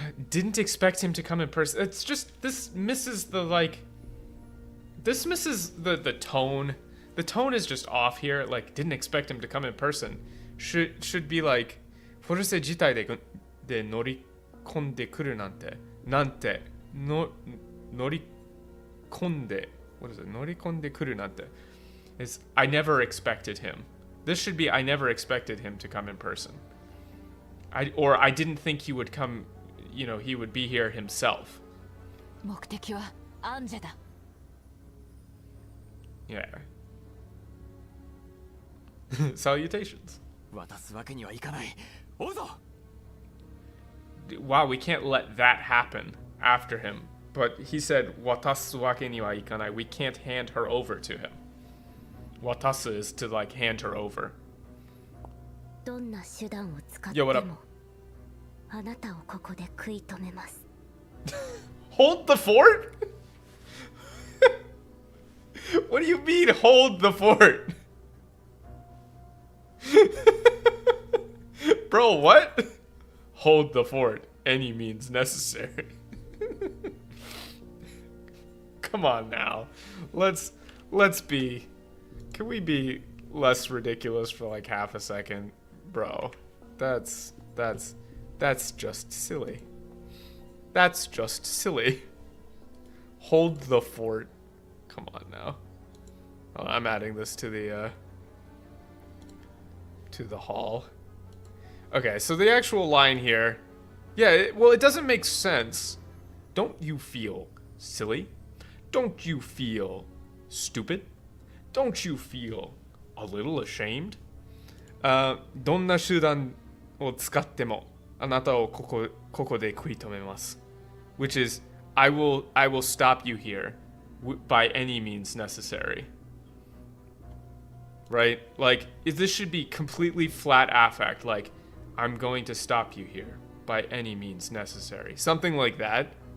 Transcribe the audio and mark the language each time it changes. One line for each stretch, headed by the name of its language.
English: Didn't expect him to come in person. It's just, this misses the, like... This misses the tone. The tone is just off here. Like, didn't expect him to come in person. Should be like...
Japanese: フォルセ自体で乗り込んでくるなんて。なんて。乗り込んで。
English: What is it?
Japanese: 乗り込んでくるなんて。
English: Is I never expected him. This should be I never expected him to come in person. Or I didn't think he would come, you know, he would be here himself.
Japanese: 目的はアンジェだ。
English: Yeah. Salutations.
Japanese: 渡すわけにはいかない。追うぞ。
English: Wow, we can't let that happen after him. But he said,
Japanese: watasu wake ni wa ikanai.
English: We can't hand her over to him. Watasu is to, like, hand her over.
Japanese: どんな手段を使って
English: Yo, what up?
Japanese: もあなたをここで食い止めます。
English: Hold the fort? What do you mean, hold the fort? Bro, what? Hold the fort. Any means necessary. Come on now. Let's be... Can we be less ridiculous for like half a second? Bro, that's just silly. That's just silly. Hold the fort. Come on now. Oh, I'm adding this to the hall. Okay, so the actual line here, yeah, it doesn't make sense. Don't you feel silly? Don't you feel stupid? Don't you feel a little ashamed?
Japanese: どんな手段を使ってもあなたをここで食い止めます。
English: Which is, I will stop you here by any means necessary. Right? Like, this should be completely flat affect. Like, I'm going to stop you here by any means necessary. Something like that.